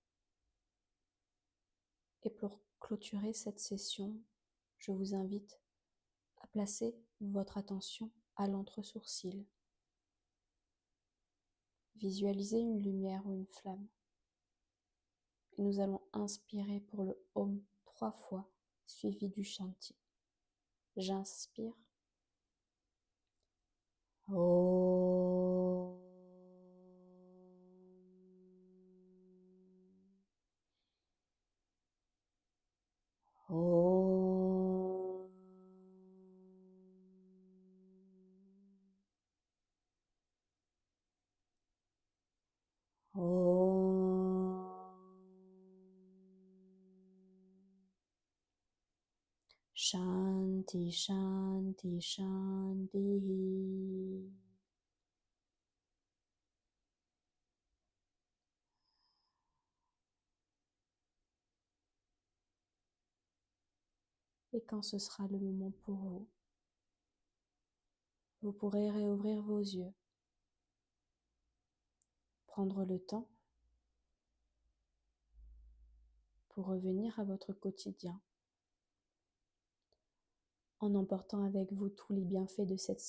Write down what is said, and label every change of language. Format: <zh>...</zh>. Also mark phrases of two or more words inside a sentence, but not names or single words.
<fr>Et pour clôturer cette session, je vous invite à placer votre attention à l'entre-sourcil. Visualisez une lumière ou une flamme. Et nous allons inspirer pour le Om 3 fois, suivi du Shanti. J'inspire. Om. Om. Om.</fr> <sa>शान्ति, शान्ति, शान्ति.</sa> <fr>Et quand ce sera le moment pour vous, vous pourrez réouvrir vos yeux, prendre le temps pour revenir à votre quotidien, en emportant avec vous tous les bienfaits de cette session.</fr>